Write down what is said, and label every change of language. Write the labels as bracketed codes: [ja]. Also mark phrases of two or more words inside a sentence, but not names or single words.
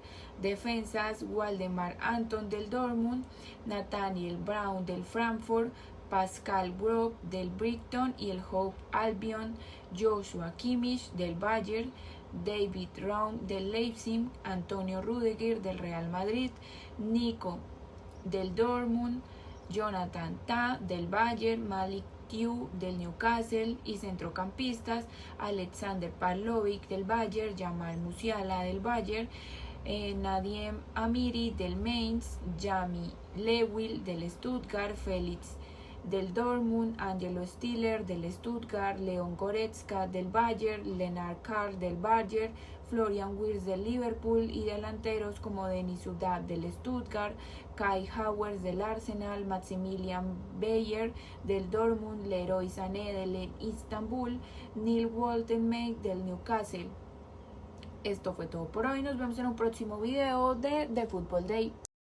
[es] Defensas Waldemar Anton del Dortmund, Nathaniel Brown del Frankfurt, Pascal Gross del Brighton y el Hove Albion, Joshua Kimmich del Bayern, David Raum del Leipzig, Antonio Rudiger del Real Madrid, Nico del Dortmund, Jonathan Tah del Bayern, Malik Thiaw del Newcastle, y centrocampistas Alexander Pavlovic del Bayern, Jamal Musiala del Bayern, Nadiem Amiri del Mainz, Jamie Lewin del Stuttgart, Félix del Dortmund, Angelo Stiller del Stuttgart, Leon Goretzka del Bayern, Lennart Karl del Bayern, Florian Wirtz del Liverpool, y delanteros como Denis Sudak del Stuttgart, Kai Havertz del Arsenal, Maximilian Bayer del Dortmund, Leroy Sané del Istanbul, Neil Woltenmeid del Newcastle. Esto fue todo por hoy, nos vemos en un próximo video de The Football Day.